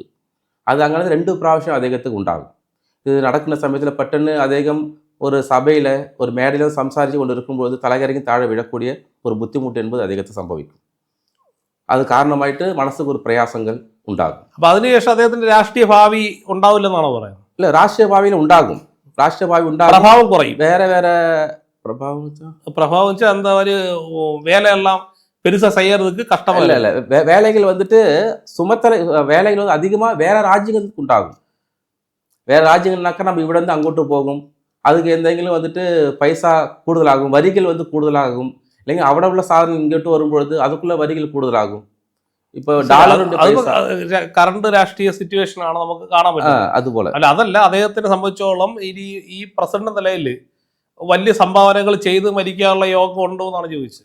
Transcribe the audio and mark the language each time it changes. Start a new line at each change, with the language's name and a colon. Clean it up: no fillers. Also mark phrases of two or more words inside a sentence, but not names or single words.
Malayalam: അത് അങ്ങനെ 2 പ്രാവശ്യം അദ്ദേഹത്തിന് ഉണ്ടാകും. ഇത് നടക്കുന്ന സമയത്തിൽ പെട്ടെന്ന് അദ്ദേഹം ഒരു സഭയിൽ ഒരു മേടയിൽ സംസാരിച്ചു കൊണ്ടിരിക്കുമ്പോൾ തലകരങ്ങി താഴെ വീഴக்கூடிய ഒരു ബുദ്ധിമുട്ട് என்பது അദ്ദേഹത്തിന് സംഭവിക്കും. അത് കാരണമായിട്ട് മനസ്സിൽ ഒരു പ്രയാസങ്ങൾ ഉണ്ടാകും. അപ്പോൾ അതിനുശേഷം അദ്ദേഹത്തിന്റെ രാഷ്ട്രീയ ഭാവി ഉണ്ടാവില്ലെന്നാണോ പറയുന്നത്? ഇല്ല, രാഷ്ട്രീയ ഭാവിയിൽ ഉണ്ടാകും. രാഷ്ട്രീയ ഭാവി ഉണ്ടാകും. പ്രഭാവം കുറയും. വേറെ പ്രഭാവം വെച്ചാൽ എന്താ ഒരു
Tamil: வேலையெல்லாம் பெருசா செய்யறதுக்கு கஷ்டமா இல்லை. வேலைகள் வந்துட்டு வேலைகள் வந்து அதிகமாக வேற ராஜ்யங்களுக்கு உண்டாகும். வேற ராஜ்யங்கள்னாக்கா நம்ம
Malayalam: ഇവിടെ നിന്ന് അങ്ങോട്ട് പോകും. அதுக்கு എന്തെങ്കിലും வந்துட்டு പൈസ കൂടുതലാകും, വരികൾ வந்து കൂടുതലാകും. അല്ലെങ്കിൽ അവിടെ ഉള്ള സാധനം ഇങ്ങോട്ട് വരുമ്പോഴത് അതുക്കുള്ള വരികൾ കൂടുതലാകും. ഇപ്പൊ ഡോളറിന്റെ കറണ്ട് രാഷ്ട്രീയ സിറ്റുവേഷൻ ആണ് നമുക്ക് കാണാൻ പറ്റും. അതുപോലെ അല്ല, അതല്ല അദ്ദേഹത്തിനെ സംബന്ധിച്ചോളം ഈ പ്രസിഡന്റ് നിലയിൽ വലിയ സംഭാവനകൾ ചെയ്ത് മരിക്കാനുള്ള യോഗം ഉണ്ടോ എന്നാണ് ചോദിച്ചത്.